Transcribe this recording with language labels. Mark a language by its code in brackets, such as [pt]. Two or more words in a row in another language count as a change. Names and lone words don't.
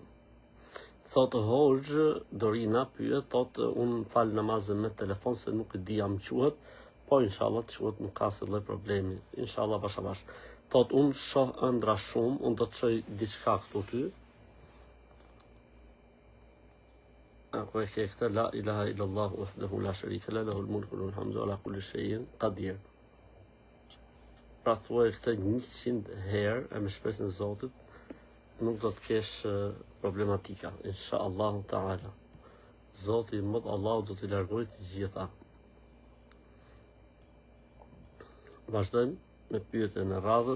[sq] Thotë Hoxh Dorina pyet, thotë unë fal namazin me telefon se nuk e di jam quhet, po inshallah të quhet, nuk ka asnjë problemi. Inshallah bashkë. Thotë unë shoh ëndra shumë, unë do të çoj diçka këtu ty. Ako e ke këtë [ar] لا إله إلا الله وحده لا شريك له له الملك وله الحمد على كل شيء قدير. [sq] Pra thuaj këtë 100 herë e me shpresën e Zotit nuk do të kesh problematika, [ar] inshallah taala. [sq] Zoti mod Allahu do t'i largojë të gjitha. Vazhdojmë me pyetjen e radhës.